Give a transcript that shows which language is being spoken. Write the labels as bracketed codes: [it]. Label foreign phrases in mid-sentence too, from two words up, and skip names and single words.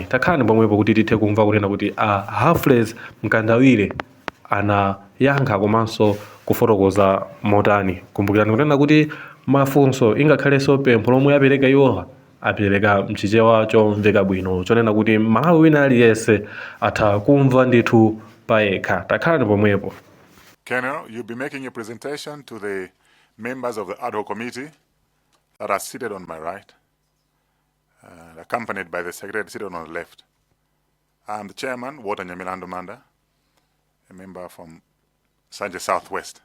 [ny] Takhani pomwepo kuti tithe kumva kunena kuti a Humphrey Mkandawire anayankha komanso kufotokoza motani. Kumbukirani kunena kuti mafunso ingakhalenso pempho lomwe apereka iwowa apereka mchichewa chomveka bwino chonena kuti Malawi wina aliyense atha kumva ndithu payekha. Takhani pomwepo. [en] Colonel, you'll be making a presentation to the members of the Ad-Hoc Committee that are seated on my right, accompanied by the Secretary seated on the left. I'm the Chairman, Walter Mmanja, a member from Sanje Southwest.